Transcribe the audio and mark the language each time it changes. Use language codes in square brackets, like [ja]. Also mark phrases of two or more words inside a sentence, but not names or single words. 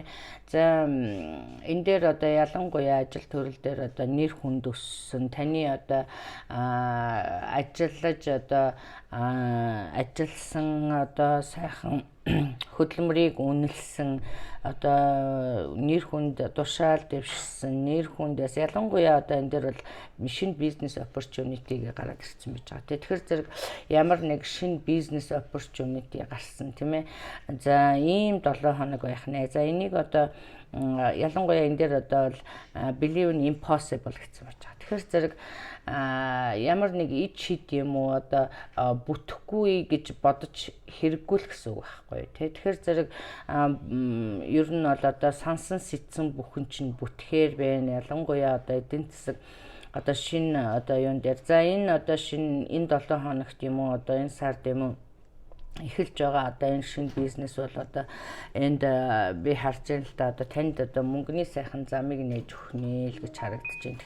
[mn] За энэ дээр одоо ялангуяа ажил төрөл дээр одоо нэр хүнд өссөн таны одоо ажиллаж одоо ажилласан одоо сайхан хөдөлмөрийг үнэлсэн одоо нэр хүнд тушаал дэвшсэн нэр хүндээс ялангуяа одоо энэ дээр бол шинэ бизнес opportunity-г гараад ирсэн байж байгаа. Тэгэхээр зэрэг ямар нэг шинэ бизнес opportunity гарсан тийм ээ. За ийм 7 хоног байх нэ. За энийг одоо ялангуяа энэ дээр одоо [en] believe in impossible [mn] гэсэн байж байгаа. Тэгэхээр зэрэг ямар нэг ид шид юм уу одоо бүтэхгүй гэж бодож хэрэггүй л гэсэн үг байхгүй тий. Тэгэхээр зэрэг ер нь бол одоо сансан сэтсэн бүхэн чинь бүтгэхээр байна. Ялангуяа одоо эдийн засаг одоо шинэ одоо юун дээр за энэ одоо шинэ энэ 7 хоногт юм уу одоо энэ сард юм уу эхэлж байгаа одоо энэ шинэ бизнес бол одоо энд би харж байна л да одоо танд одоо мөнгөний сайхан замыг нээж өгөх нэ л гэж харагдаж байна.